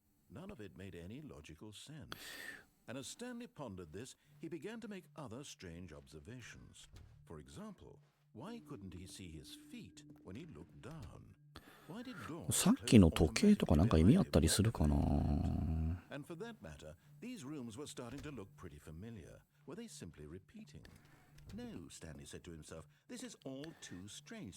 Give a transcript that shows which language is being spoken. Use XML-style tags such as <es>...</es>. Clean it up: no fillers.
<en>None of it made any logical sense. And as Stanley pondered this, he began to make other strange observations. For example, why couldn't he see his feet when he looked down? Why did doors</en> <ja>さっきの時計とかなんか意味あったりするかな。</ja> <en>And for that matter, these rooms were starting to look pretty familiar. Were they simply repeating? No, Stanley said to himself, this is all too strange.</en>